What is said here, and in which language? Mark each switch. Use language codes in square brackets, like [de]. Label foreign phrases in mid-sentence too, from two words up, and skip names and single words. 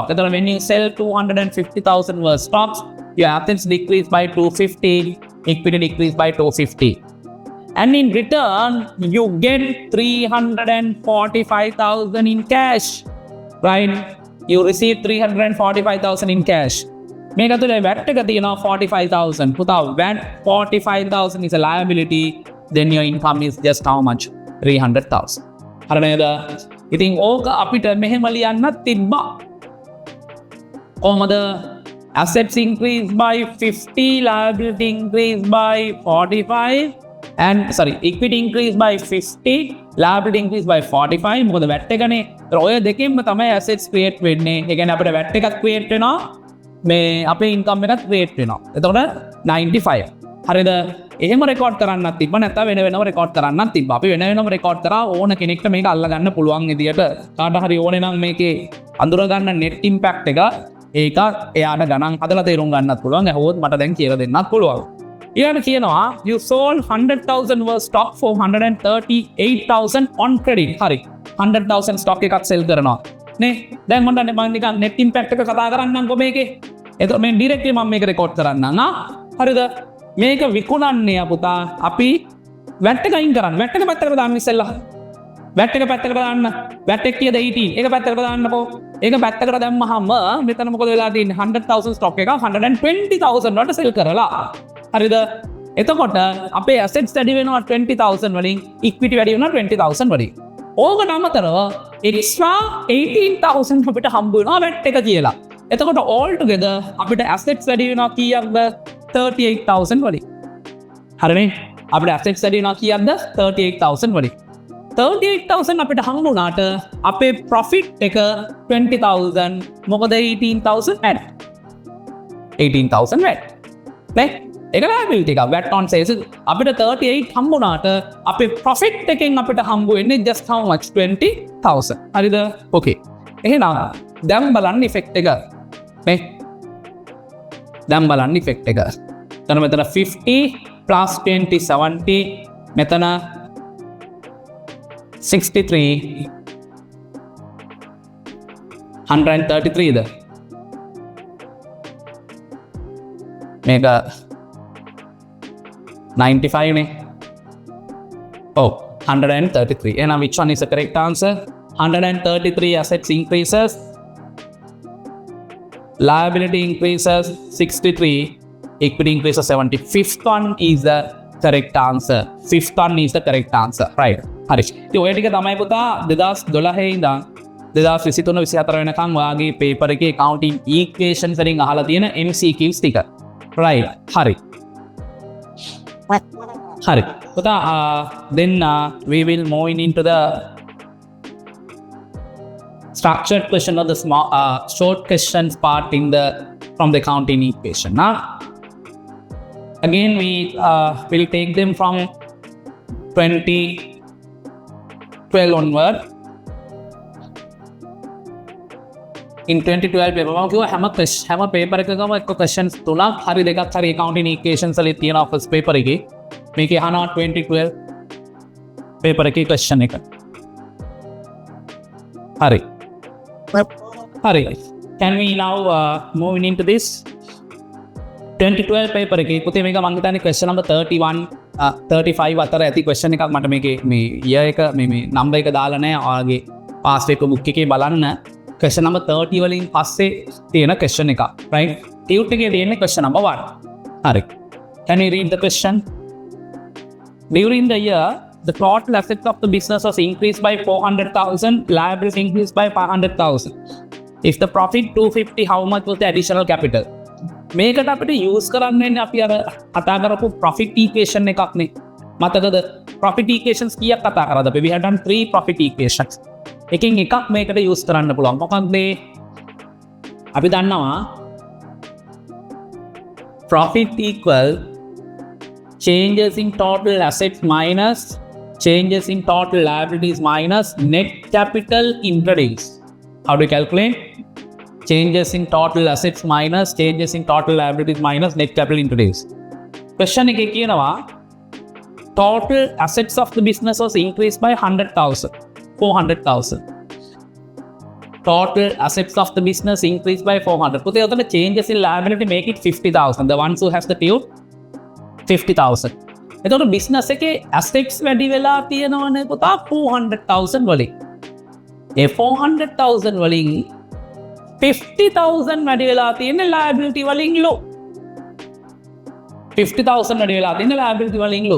[en] When you sell 250,000 worth stocks, your assets decrease by 250, equity decrease by 250. And in return, you get 345,000 in cash. Right? You receive 345,000 in cash. [si] මේක තුළ VAT එක තියෙනවා 45,000. පුතා [en] VAT 45,000 is a liability. Then your income is just how much? 300,000. [si] හරි නේද? ඉතින් ඕක අපිට මෙහෙම ලියන්නත් තිබ්බා. කොහමද? [en] Assets increase by 50, liability increase by 45. And equity increase by 50, liability increase by 45. [si] මොකද VAT එකනේ. ඔය දෙකෙන්ම තමයි assets create වෙන්නේ. ඒ කියන්නේ අපිට VAT එකක් create වෙනවා. මේ අපේ income එකත් create වෙනවා. එතකොට 95. හරිද? එහෙම රෙකෝඩ් කරන්නත් තිබ්බ නැත්නම් වෙන වෙනම රෙකෝඩ් කරන්නත් තිබ්බ. අපි වෙන වෙනම රෙකෝඩ් කරා ඕන කෙනෙක්ට මේක අල්ල ගන්න පුළුවන් විදියට කාට හරි ඕනේ නම් මේකේ අඳුර ගන්න [en] net impact [si] එක ඒක එයාට ගණන් හදලා තේරුම් ගන්නත් පුළුවන්. ඇහුවොත් මට දැන් කියලා දෙන්නත් පුළුවන්. ඊළඟට කියනවා [en] you sold 100,000 worth stock for 138,000 on credit. [si] හරි. 100,000 stock එකක් sell කරනවා. නේ? දැන් මම නිකන් [en] net impact [si] එක කතා කරන්නම්කො මේකේ. එතකොට මේ directly මම මේක record කරන්නම්. හරිද? මේක විකුණන්නේ පුතා අපි VAT එක අයින් කරන්න. VAT එක පැත්තකට දාන්න ඉස්සෙල්ලා. VAT එක පැත්තකට දාන්න. VAT එක කීයද 18. ඒක පැත්තකට දාන්නකෝ. ඒක පැත්තකට දැම්මහම මෙතන මොකද වෙලා තියෙන්නේ 100,000 stock එක 120,000 වලට sell කරලා. හරිද? එතකොට අපේ assets වැඩි වෙනවා 20,000 වලින් equity වැඩි වෙනවා 20,000 වලින්. ඕකට අමතරව extra 18,000 අපිට හම්බ වෙනවා VAT එක කියලා. එතකොට [en] all together [si] අපිට assets වැඩි වෙනවා කීයක්ද 38,000 වලින්. හරිනේ? අපිට assets වැඩි වෙනවා කීයක්ද 38,000 වලින්. 38,000 අපිට හම්බ වුණාට අපේ profit එක 20,000 මොකද 18,000 VAT. 18,000 VAT. නේ? ඒක liability එක [en] VAT on sales [si] අපිට 38 හම්බුණාට අපේ profit එකෙන් අපිට හම්බ වෙන්නේ [en] just how much [si] 20,000 හරිද okay එහෙනම් දැන් බලන්න effect එක නේ දැන් බලන්න effect එක එතන මෙතන 50 plus 20 70 මෙතන 63 133 ද මේක 95 නේ. ඔව් 133. [en] And which one is the correct answer? 133 assets increases, liability increases 63, equity increases 70. Fifth one is the correct answer. Fifth one is the correct answer. Right. [si] හරි. ඉතින් ඔය ටික තමයි පුතා 2012 ඉඳන් 2023 24 වෙනකන් ඔයාගේ පේපර් එකේ [en] accounting equations [si] වලින් අහලා තියෙන MCQs ටික. Right. හරි. හරි. [en] පුතා then we will move into the structured question or the small short questions part from the accounting equation. Now, again we will take them from 2012 onward. In 2012 paper [si] මම කිව්වා හැම paper එකකම එක්ක questions තුනක් හරි දෙකක් හරි [en] accounting equations [si] වල තියෙනවා [en] first paper [si] එකේ. මේකේ අහනවා 2012 paper එකේ question එක. හරි. [en] Hurry. Can we now move into this 2012 paper [si] එකේ පුතේ මේක මම හිතන්නේ [en] question number 31 35 [si] අතර ඇති question එකක් මට මේකේ මේ year එක මේ number එක දාලා නැහැ ඔයාගේ [en] past paper book [si] එකේ බලන්න [en] question number 30 [si] වලින් පස්සේ තියෙන question එකක් [en] right tute [si] එකේ තියෙන [en] question number 1 හරි can you read the question during the year the total assets of the business was increased by 400,000, liabilities increased by 500,000. If the profit 250, how much was the additional capital? [si] මේකට අපිට use කරන්නේ අපි අර කතා කරපු [en] profit equation [si] එකක් නේ. මතකද? [en] profit equations [si] කීයක් කතා කරාද අපි? [en] We have done 3 profit equations. [si] එකකින් එකක් මේකට use කරන්න පුළුවන්. මොකක්ද? අපි දන්නවා [en] profit equal changes in total assets minus changes in total liabilities minus net capital introduced. How do you calculate? Changes in total assets minus changes in total liabilities minus net capital introduced. Question [si] එක කියනවා [en] total assets of the business was increased by 100,000. 400,000. Total assets of the business increased by 400. [si] පුතේ ඔතන [en] changes in liability make it 50,000. The ones who has the tube 50,000. [si] එතකොට බිස්නස් එකේ ඇසෙට්ස් වැඩි වෙලා තියෙනවනේ පුතා 400,000 වලින්. ඒ 400,000 වලින් 50,000 වැඩි වෙලා තියෙන liability වලින් ලෝ. 50,000 වැඩි වෙලා තියෙන liability වලින් ලෝ.